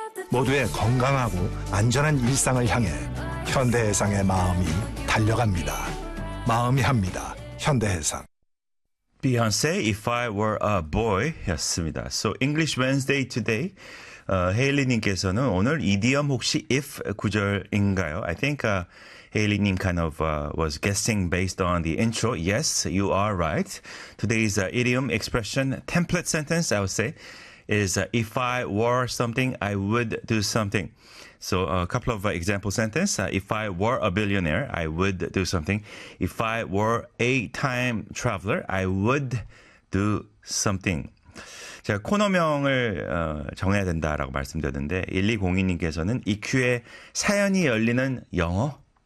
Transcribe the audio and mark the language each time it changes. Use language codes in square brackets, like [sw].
[ko] 모두의 건강하고 안전한 일상을 향해 현대해상의 마음이 달려갑니다. 마음이 합니다. 현대해상. [en] Beyonce, If I Were a Boy 였습니다. So English Wednesday today. [ko] 헤일리님께서는 오늘 이디엄 혹시 if 구절인가요? [en] I think Hailey님 kind of was guessing based on the intro. Yes, you are right. Today's idiom expression template sentence, I would say, is if I were something, I would do something. So a couple of example sentence. If I were a billionaire, I would do something. If I were a time traveler, I would do something. [ko] 제가 코너명을 정해야 된다라고 말씀드렸는데 1202님께서는 EQ에 사연이 열리는 영어?